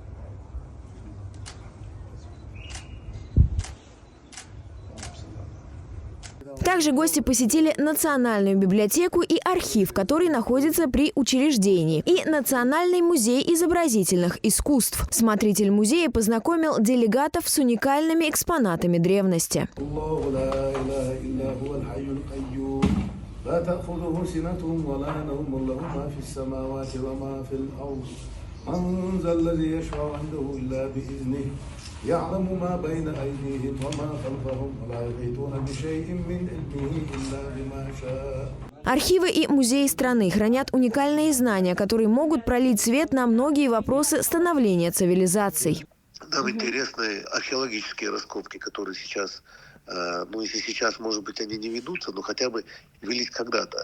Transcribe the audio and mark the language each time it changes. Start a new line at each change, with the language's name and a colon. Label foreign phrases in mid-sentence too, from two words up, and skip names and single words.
Russian: Также гости посетили Национальную библиотеку и архив, который находится при учреждении, и Национальный музей изобразительных искусств. Смотритель музея познакомил делегатов с уникальными экспонатами древности.
Arabic: يعلم ما بين أيديهم وما خلفهم ولا يحيطون بشيء من علمه إلا بما شاء.
Russian: Архивы и музеи страны хранят уникальные знания, которые могут пролить свет на многие вопросы становления цивилизаций. Нам интересны археологические раскопки, которые сейчас, если сейчас, может быть, они не ведутся, но хотя бы велись когда-то.